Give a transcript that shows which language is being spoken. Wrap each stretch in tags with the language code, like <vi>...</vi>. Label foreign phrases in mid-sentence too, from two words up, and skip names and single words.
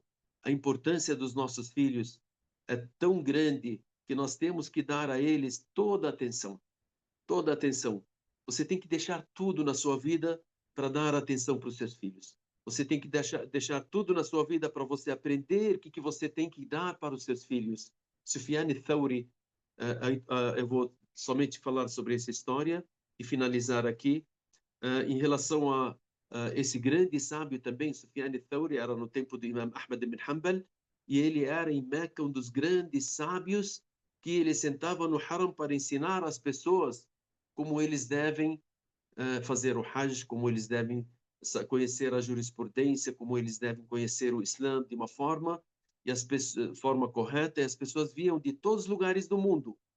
<pt>A importância dos nossos filhos é tão grande que nós temos que dar a eles toda a atenção, toda a atenção. Você tem que deixar tudo na sua vida para dar atenção para os seus filhos. Você tem que deixar tudo na sua vida para você aprender o que você tem que dar para os seus filhos. Sufyan al-Thawri, eu vou somente falar sobre essa história e finalizar aqui. Em relação a esse grande sábio também, Sufyan al-Thawri, era no tempo do Imam Ahmad ibn Hanbal, e ele era em Meca um dos grandes sábios que ele sentava no Haram para ensinar às pessoas como eles devem fazer o Hajj, como eles devem conhecer a jurisprudência, como eles devem conhecer o Islã de uma forma e as forma correta, e as pessoas viam de todos os lugares do mundo.</pt>